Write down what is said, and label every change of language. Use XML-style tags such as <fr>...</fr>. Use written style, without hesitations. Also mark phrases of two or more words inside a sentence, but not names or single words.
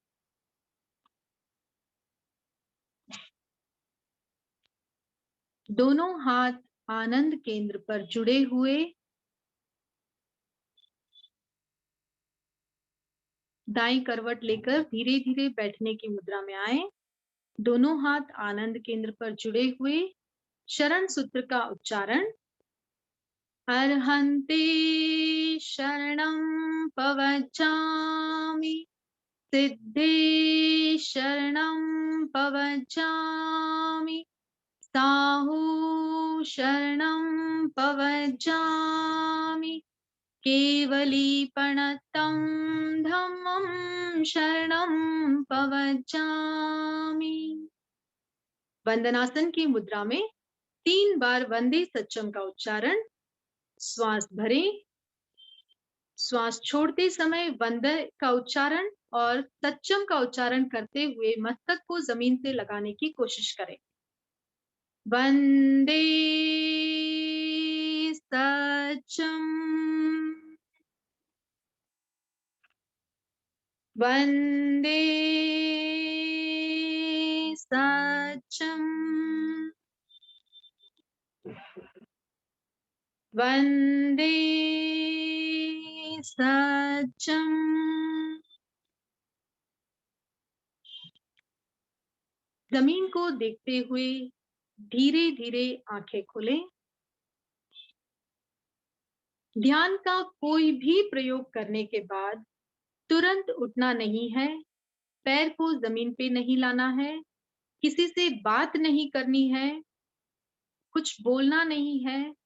<hi>दोनों हाथ आनंद केंद्र पर जुड़े हुए। दाईं करवट लेकर धीरे धीरे बैठने की मुद्रा में आए। दोनों हाथ आनंद केंद्र पर जुड़े हुए। शरण सूत्र का उच्चारण।</hi> <pra>अर्हन्ते शरणं पवज्जामि, सिद्धे शरणं पवज्जामि, साहू शरणं पवज्जामि, केवलीपणतं धम्मं शरणं पवज्जामि।</pra> <hi>वंदनासन की मुद्रा में 3 बार</hi> <pra>वंदे सच्चम</pra> <hi>का उच्चारण। श्वास भरें, श्वास छोड़ते समय वंदे का उच्चारण और सच्चम का उच्चारण करते हुए मस्तक को जमीन से लगाने की कोशिश करें।</hi> <pra>वंदे सच्चम, वंदे सच्चम, वंदे सच्चम।</pra> <hi>जमीन को देखते हुए धीरे धीरे आंखें खोलें। ध्यान का कोई भी प्रयोग करने के बाद तुरंत उठना नहीं है, पैर को जमीन पे नहीं लाना है, किसी से बात नहीं करनी है, कुछ बोलना नहीं है।</hi>